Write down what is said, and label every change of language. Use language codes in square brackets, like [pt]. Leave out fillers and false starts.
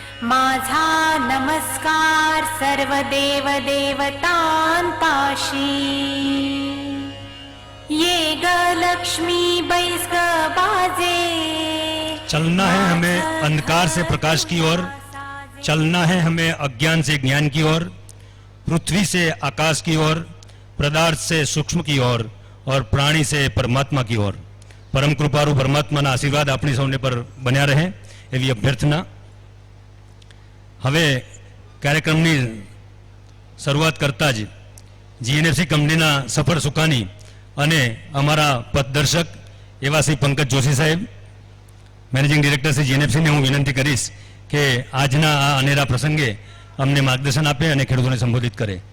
[mr] माझा नमस्कार सर्व देव देवतान पाशी. ये ग लक्ष्मी बैस ग बाजे. [hi] चलना है हमें अंधकार से प्रकाश की ओर, चलना है हमें अज्ञान से ज्ञान की ओर, पृथ्वी से आकाश की ओर, पदार्थ से सूक्ष्म की ओर और प्राणी से परमात्मा की ओर. [gu] परम कृपारू परमात्माના આશીર્વાદ આપણી સૌને પર બન્યા રહે એવી અભ્યર્થના. હવે કાર્યક્રમની શરૂઆત કરતા જ જીએનએફસી કંપનીના સફળ સુકાની અને અમારા પથદર્શક એવા શ્રી પંકજ જોશી સાહેબ, મેનેજિંગ ડિરેક્ટર શ્રી જીએનએફસીને હું વિનંતી કરીશ કે આજના આ અનેરા પ્રસંગે અમને માર્ગદર્શન આપે અને ખેડૂતોને સંબોધિત કરે.